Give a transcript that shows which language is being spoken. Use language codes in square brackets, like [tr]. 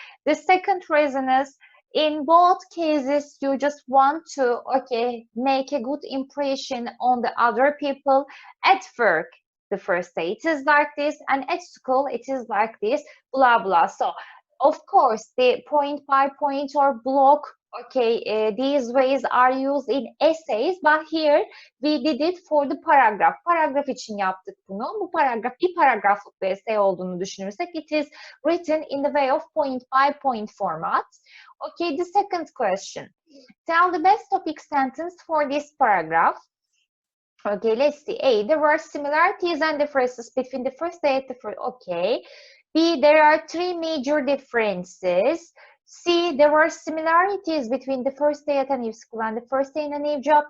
[en] The second reason is, in both cases you just want to, okay, make a good impression on the other people. At work, the first day it is like this, and at school it is like this, blah blah. So of course the point by point or block, okay, these ways are used in essays, but here we did it for the paragraph. [tr] Paragraf için yaptık bunu. Bu paragraf bir paragraflık bir essay olduğunu düşünürsek [en] it is written in the way of point by point format. Okay, the second question. Tell the best topic sentence for this paragraph. Okay, let's see. A, there were similarities and differences between the first day and the first. Okay. B, there are 3 major differences. C, there were similarities between the first day at a new school and the first day in a new job.